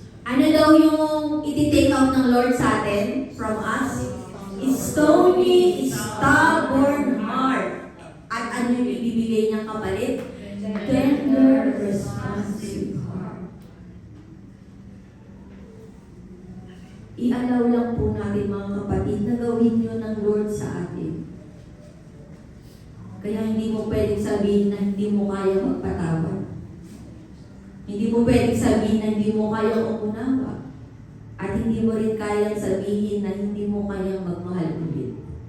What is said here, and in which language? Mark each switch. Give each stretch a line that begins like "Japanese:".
Filipino: Ano daw yung iti-take out ng Lord sa atin from us?
English: Stony, stubborn heart.
Filipino: At ano yung ibibigay niyang kapalit?
English: Tender, responsive heart.
Filipino: I-allow lang po natin mga kapatid na gawin yun ng Lord sa atin. Kaya hindi mo pwedeng sabihin na hindi mo kaya magpatawad. Hindi mo pwedeng sabihin na hindi mo kaya umunawa. At hindi mo rin kayang sabihin na hindi mo kayang magmahal ulit.